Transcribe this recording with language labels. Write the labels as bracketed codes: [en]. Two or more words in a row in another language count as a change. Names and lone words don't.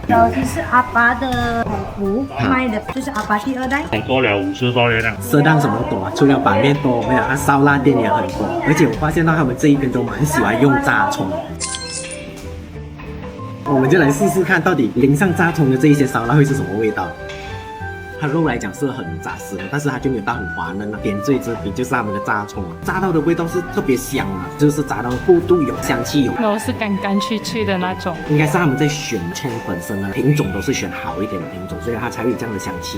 [zh] 就是阿爸的祖父賣的，就是阿爸第2代。多了50多年了。色當什麼多啊？除了板面多，沒有啊，燒臘店也很多，而且我發現到他們這一邊都蠻喜歡用炸蔥。我們就來試試看，到底淋上炸蔥的這一些燒臘會是什麼味道。它肉来讲是很扎实的，但是它就没有到很滑嫩了。点缀之笔就是他们的炸葱，炸到的味道是特别香的，就是炸到厚度有，香气有。然后是干干脆脆的那种。应该是他们在选葱本身的品种都是选好一点的品种，所以它才会有这样的香气。